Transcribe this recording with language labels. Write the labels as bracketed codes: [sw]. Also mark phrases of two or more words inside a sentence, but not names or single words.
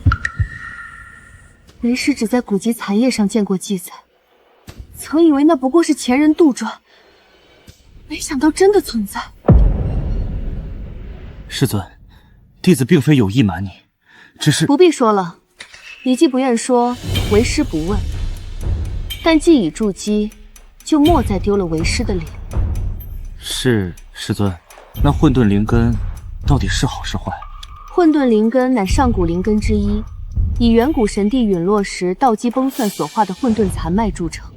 [zh] 为师只在古籍残页上见过记載，曾以为那不過是前人杜撰，沒想到真的存在。师尊，弟子並非有意瞞你，只是…… 不必說了，你既不願說，為師不問。但既已築基，就莫再丟了為師的臉。是師尊，那混沌靈根到底是好是壞？混沌靈根乃上古靈根之一，以遠古神帝隕落時道基崩散所化的混沌殘脈鑄成。